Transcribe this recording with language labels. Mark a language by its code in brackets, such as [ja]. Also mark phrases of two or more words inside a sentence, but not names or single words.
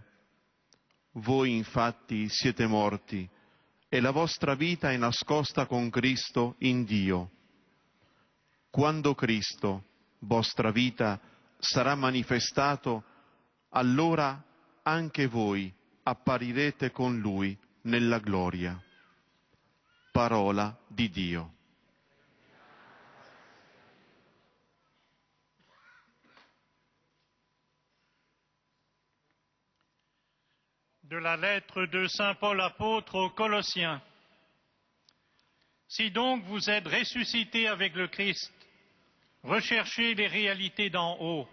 [it] Voi infatti siete morti e la vostra vita è nascosta con Cristo in Dio. Quando Cristo, vostra vita, sarà manifestato, allora anche voi apparirete con Lui nella gloria. Parola di Dio. [fr] De la lettre de Saint Paul apôtre aux Colossiens. Si donc vous êtes ressuscités avec le Christ, recherchez les réalités d'en haut.